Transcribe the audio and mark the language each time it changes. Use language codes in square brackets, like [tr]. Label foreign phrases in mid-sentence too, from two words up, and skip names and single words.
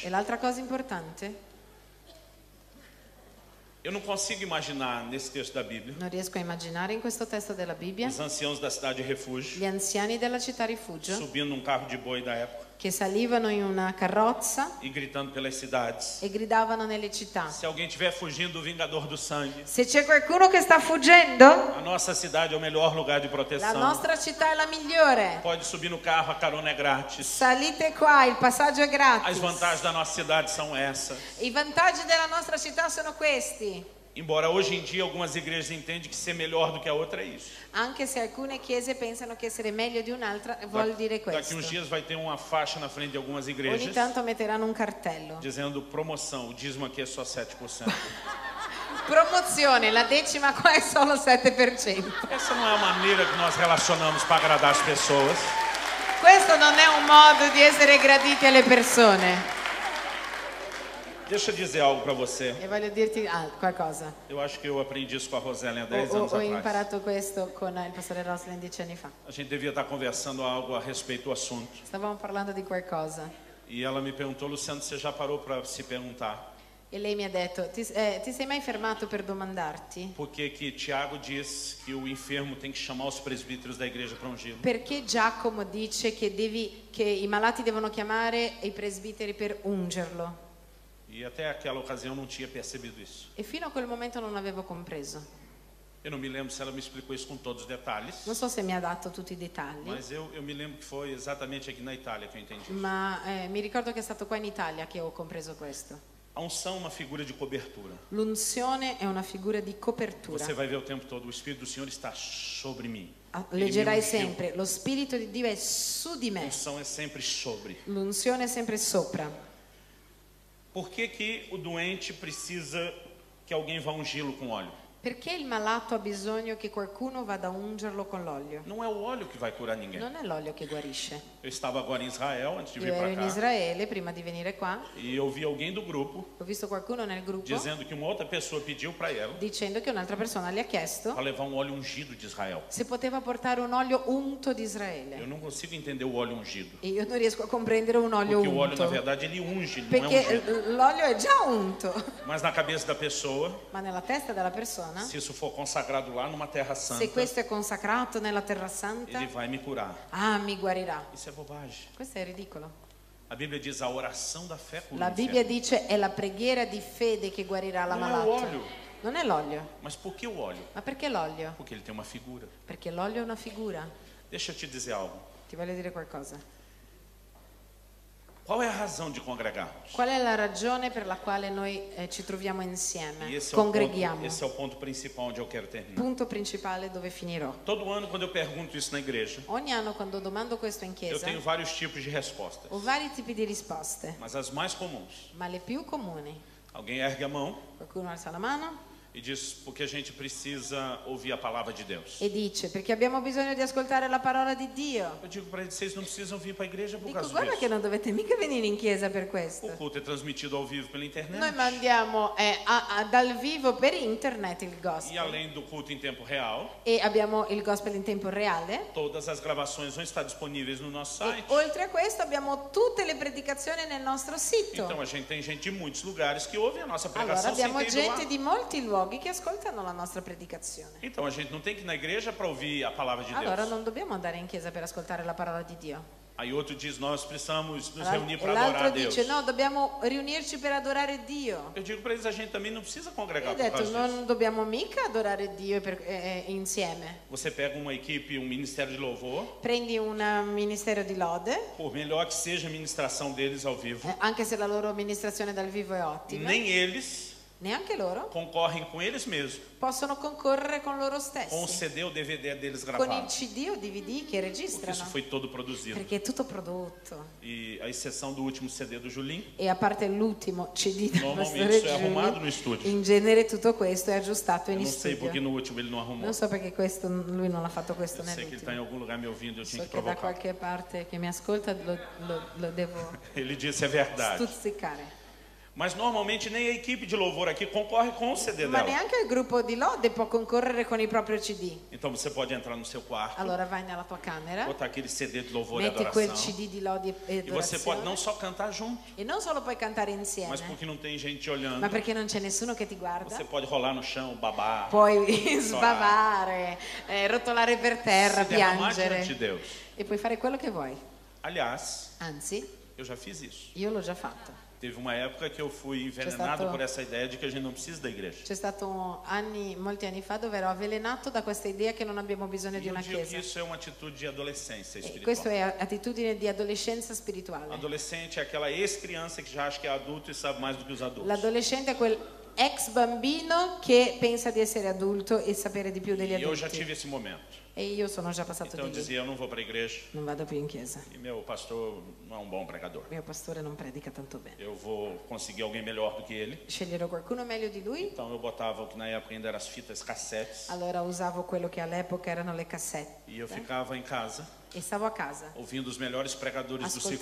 [it] E l'altra cosa importante, [pt] Eu não consigo imaginar nesse texto da Bíblia [it] non riesco a immaginare in questo testo della Bibbia, [pt] os anciãos da cidade de refúgio [it] gli anziani della città rifugio [pt] subindo num carro de boi da época [it] che salivano in una carrozza [pt] e gritando pelas cidades. [it] e gridavano nelle città. [pt] Se alguém estiver fugindo do vingador do sangue, [it] Se c'è qualcuno che sta fuggendo, [pt] a nossa cidade é o melhor lugar de [it] la [pt] proteção. [it] nostra città è la migliore. [pt] Pode subir no carro, a carona é grátis. [it] Salite qua, il passaggio è [pt] As [it] gratis. [pt] vantagens da nossa cidade são essas. [it] I vantaggi della nostra città sono questi. [pt] Embora hoje em dia algumas igrejas entendem que ser melhor do que a outra é isso. [it] Anche se alcune chiese pensano che essere meglio di un'altra vuol dire [pt] Daqui [it] questo. [pt] uns dias vai ter uma faixa na frente de algumas [it] Ogni [pt] igrejas [it] tanto metteranno un cartello. [pt] dizendo promoção, o dízimo aqui é só 7%. [it] Promozione, la decima qua è solo 7%. [pt] Essa não é a maneira que nós relacionamos para agradar as pessoas. [it] Questo non è un modo di essere graditi alle persone. [pt] Deixa eu dizer algo para você. [it] E voglio dirti qualcosa. [pt] Eu acho que eu aprendi isso com a Roseli há 10 [it] Ho [pt] anos atrás. [it] imparato questo con il pastore Roslin 10 anni fa. [pt] A gente devia estar conversando algo a respeito do assunto. [it] Stavamo parlando di qualcosa [pt] E ela me perguntou, Luciano, você já parou para se perguntar [it] e lei mi ha detto, ti sei mai fermato per domandarti [pt] por que que Tiago diz que o enfermo tem que chamar os presbíteros da igreja para ungí-lo? [it] perché Giacomo dice che i malati devono chiamare i presbiteri per ungerlo? [pt] E até aquela ocasião eu não tinha percebido isso. [it] E fino a quel momento non avevo compreso. [pt] Eu não me lembro se ela me explicou isso com todos os detalhes, [it] Non so se mi ha dato tutti i dettagli, [pt] mas eu me lembro que foi exatamente aqui na Itália que eu entendi isso. [it] ma mi ricordo che è stato qua in Italia che ho compreso questo. [pt] A unção é uma figura de cobertura. [it] L'unzione è una figura di copertura. [pt] Você vai ver o tempo todo, o Espírito do Senhor está sobre mim. Ele me [it] Leggerai [pt] ungiu. [it] sempre, lo Spirito di Dio è su di [pt] A [it] me. [pt] unção é sempre sobre. [it] L'unzione è sempre sopra. [pt] Por que que o doente precisa que alguém vá ungí-lo com óleo? [it] Perché il malato ha bisogno che qualcuno vada a ungerlo con l'olio? [pt] Não é o óleo que vai curar ninguém. [it] Non è l'olio che guarisce. [pt] Eu estava agora em Israel, antes de [it] Io [pt] vir [it] ero [pt] para [it] in [pt] cá, [it] Israele prima di venire qua, [pt] e eu vi alguém do grupo [it] ho visto qualcuno nel gruppo [pt] dizendo que uma outra pessoa pediu para ela [it] dicendo che un'altra persona gli ha chiesto [pt] para levar um óleo ungido de Israel. [it] se poteva portare un olio unto di [pt] Eu [it] Israele. [pt] não consigo entender o óleo ungido. [it] E io non riesco a comprendere un olio [pt] Porque o óleo, na [it] unto. [pt] verdade, ele unge, ele não é [it] Perché [pt] ungido. [it] l'olio è già unto. [pt] Mas na cabeça da pessoa, [it] Ma nella testa della persona, [pt] se isso for consagrado lá numa terra santa, [it] se questo è consacrato nella terra [pt] ele [it] santa, [pt] vai me curar. [it] mi guarirà. [pt] Isso é bobagem. [it] Questo è ridicolo. [pt] A Bíblia diz a oração da fé cura [it] La [pt] o [it] Bibbia [pt] enfermo. [it] dice è la preghiera di fede che guarirà Non è l'ammalato. l'olio. Non è l'olio. [pt] Mas por que o óleo? [it] Ma perché l'olio? [pt] Porque ele tem uma figura. [it] Perché l'olio è una figura. [pt] Deixa eu te dizer algo. [it] Ti voglio dire qualcosa. [pt] Qual é a razão de congregarmos? [it] Qual è la ragione per la quale noi ci troviamo [pt] E [it] insieme? [pt] esse [it] Congreghiamo. [pt] é o ponto principal onde eu quero terminar. [it] Punto principale dove finirò. [pt] Todo ano, quando eu pergunto isso na igreja, [it] Ogni anno quando domando questo in [pt] eu [it] chiesa [pt] tenho vários tipos de respostas. [it] ho vari tipi di risposte, [pt] Mas as mais comuns. [it] ma le più comuni. [pt] Alguém ergue a mão [it] Qualcuno alza la mano [pt] e diz porque a gente precisa ouvir a palavra de Deus. [it] e dice perché abbiamo bisogno di ascoltare la parola di Dio. [pt] Eu digo para eles, vocês não precisam vir para a igreja por [it] Dico, [pt] causa [it] guarda che [pt] disso. [it] non dovete mica venire in chiesa per [pt] O [it] questo. [pt] culto é transmitido ao vivo pela internet. [it] Noi mandiamo dal vivo per internet il [pt] E [it] gospel [pt] além do culto em tempo real, [it] e abbiamo il gospel in tempo reale. [pt] todas as gravações vão estar disponíveis no nosso [it] E [pt] site. [it] oltre a questo abbiamo tutte le predicazioni nel nostro sito. [pt] Então a gente tem gente de muitos lugares que ouvem a nossa [it] Allora [pt] pregação sem [it] abbiamo [pt] ter ido lá. [it] gente di molti luoghi che ascoltano la nostra predicazione. [pt] Então a gente não tem que ir na igreja para ouvir a palavra de [it] Allora [pt] Deus. [it] non dobbiamo andare in chiesa per ascoltare la parola di Dio. [pt] Aí outro diz, nós precisamos nos [it] E [pt] reunir para adorar a [it] l'altro [pt] Deus. [it] dice no, dobbiamo riunirci per adorare Dio. [pt] Eu digo para eles, a gente também não precisa congregar [it] Ho [pt] por [it] detto [pt] causa disso. [it] non dobbiamo mica adorare Dio insieme. [pt] Você pega uma equipe, um ministério de louvor, [it] Prendi un ministero di lode, [pt] por melhor que seja a ministração deles ao vivo, [it] anche se la loro amministrazione dal vivo è ottima, [pt] nem eles [it] neanche loro [pt] concorrem com eles mesmos, [it] possono concorrere con loro [pt] com o [it] stessi, [pt] CD ou DVD deles [it] con il [pt] gravado. [it] CD o DVD che [pt] Porque [it] registrano, [pt] isso foi todo produzido. [it] perché è tutto prodotto. [pt] E a exceção do último CD do Julinho, [it] E a parte l'ultimo CD del [pt] normalmente [it] pastore [pt] isso é arrumado no [it] Giulio, [pt] estúdio. [it] in genere tutto questo è aggiustato [pt] Eu [it] in [pt] não sei porque [it] studio. [pt] no último ele não arrumou. [it] Non so perché questo, lui non ha fatto questo [pt] Eu sei que ele está em [it] nell'ultimo. [pt] algum lugar me ouvindo, eu tinha [it] So [pt] que [it] che da [pt] provocar. [it] qualche parte che mi ascolta lo devo [pt] Ele disse é verdade. [it] stuzzicare. [pt] Mas normalmente nem a equipe de louvor aqui concorre com o CD [it] Ma [pt] dela. [it] neanche il gruppo di lode può concorrere con il proprio CD. [pt] Então você pode entrar no seu quarto, [it] Allora vai nella tua camera, [pt] botar aquele CD de louvor e [it] metti quel [pt] adoração. [it] CD di lodi e [pt] E você pode [it] adorazione [pt] não só cantar junto, [it] e non solo puoi cantare insieme, [pt] mas porque não tem gente olhando, [it] ma perché non c'è nessuno che ti guarda. [pt] você pode rolar no chão, babar, [it] Puoi sbavare, rotolare per terra, [pt] se derramar diante [it] piangere [pt] de Deus. [it] e puoi fare quello che vuoi. [pt] Aliás, [it] Anzi, [pt] eu já fiz isso. [it] io l'ho già fatto. [pt] Teve uma época que eu fui envenenado [it] stato- [pt] por essa ideia de que a gente não precisa da igreja. [it] C'è stato molti anni fa dove ero avvelenato da questa idea che non abbiamo bisogno di [pt] E eu [it] una [pt] digo que [it] chiesa. [pt] isso é uma atitude de adolescência [it] E questa [pt] espiritual. [it] è attitudine di adolescenza spirituale. [pt] Adolescente é aquela ex-criança que já acha que é adulto e sabe mais do que os adultos. [it] L'adolescente è quel ex bambino che pensa di essere adulto e sapere di più degli [pt] E eu já tive [it] adulti. [pt] esse momento. [it] E io sono già passato [pt] Então eu [it] di lì, [pt] dizia, eu não vou para a igreja [it] non vado più in chiesa. [pt] e meu pastor não é um bom pregador. [it] Il mio pastore non predica tanto bene. [pt] Eu vou conseguir alguém melhor do que ele. [it] Sceglierò qualcuno meglio di lui, [pt] Então eu botava o que na época ainda eram as fitas cassetes [it] allora usavo quello che all'epoca erano le cassette [pt] e eu ficava em casa [it] e stavo a casa [pt] ouvindo os melhores pregadores do circuito